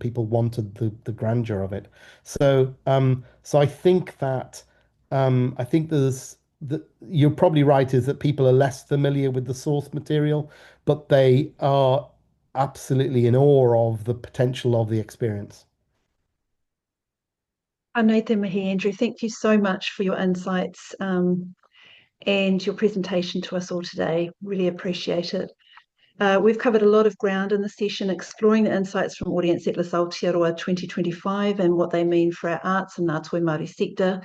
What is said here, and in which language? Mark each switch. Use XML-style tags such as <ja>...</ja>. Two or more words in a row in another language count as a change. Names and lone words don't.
<en>People wanted the grandeur of it. So I think that I think you're probably right, is that people are less familiar with the source material, but they are absolutely in awe of the potential of the experience.</en> <mi>Anei te mihi, Andrew.</mi> <en>Thank you so much for your insights and your presentation to us all today. Really appreciate it. We've covered a lot of ground in the session, exploring the insights from Audience Atlas Aotearoa 2025 and what they mean for our arts and</en> <mi>Ngāti Māori</mi> <en>sector.</en>